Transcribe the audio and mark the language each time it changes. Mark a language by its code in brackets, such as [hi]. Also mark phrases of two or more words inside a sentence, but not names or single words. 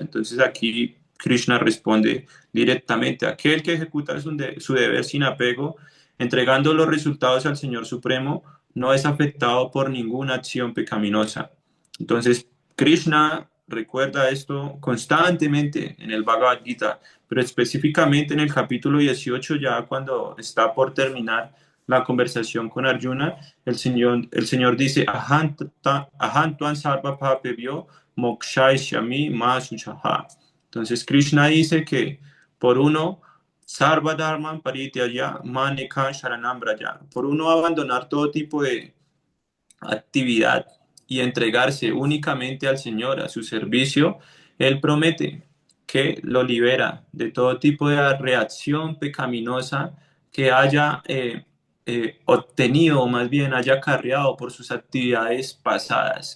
[es] Entonces aquí Krishna responde directamente: aquel que ejecuta su deber sin apego, entregando los resultados al Señor Supremo, no es afectado por ninguna acción pecaminosa. Entonces, Krishna recuerda esto constantemente en el Bhagavad Gita, pero específicamente en el capítulo 18, ya cuando está por terminar la conversación con Arjuna, el Señor dice: [sa] Aham tvam sarva papebhyo mokshaishyami ma suchaha. [es] Entonces Krishna dice que por uno [sa] sarva dharman parityaya manekam sharanam braja, [es] por uno abandonar todo tipo de actividad y entregarse únicamente al Señor, a su servicio, Él promete que lo libera de todo tipo de reacción pecaminosa que haya obtenido, o más bien haya acarreado por sus actividades pasadas.